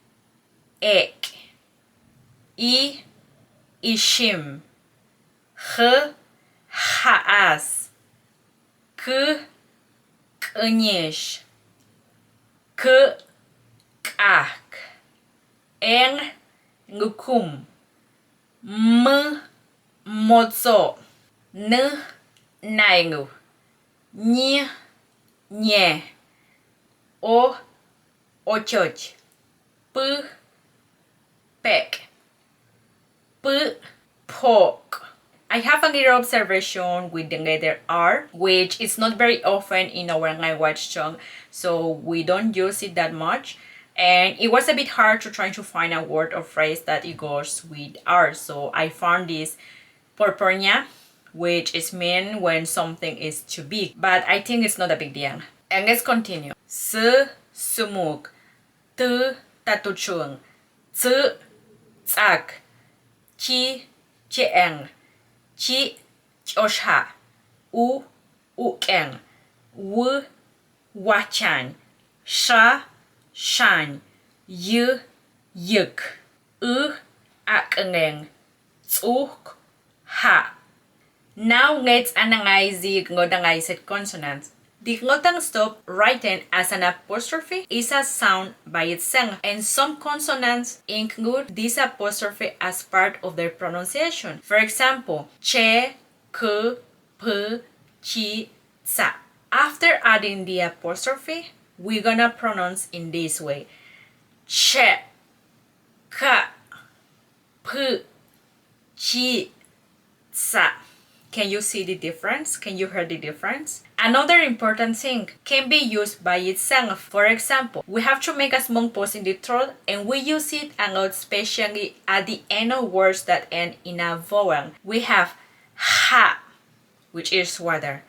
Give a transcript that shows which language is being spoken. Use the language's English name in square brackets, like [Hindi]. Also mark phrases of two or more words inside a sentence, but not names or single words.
[Chong] I, ishim, haas, knish, kak, lukum, mozo, nailu, nye, ochoch, pek, pork. [English] I have a little observation with the letter R, which is not very often in our language Chong, so we don't use it that much. And it was a bit hard to try to find a word or phrase that it goes with R, so I found this porpornya, which is mean when something is too big, but I think it's not a big deal. And let's continue. [Chong] Sumuk, tatuchung, tsak, chieng, chosha, ukeng, wachan, shan, yuk, akeng, tsuk, ha. [English] Now let's analyze the glottalized consonants. The glottal stop, written as an apostrophe, is a sound by itself, and some consonants include this apostrophe as part of their pronunciation. For example, che, k, p, chi, tsa. After adding the apostrophe, we're gonna pronounce in this way: [Chong] che, ka, p, chi, tsa. [English] Can you see the difference? Can you hear the difference? Another important thing can be used by itself. For example, we have to make a small pause in the throat and we use it a lot, especially at the end of words that end in a vowel. We have ha, which is water.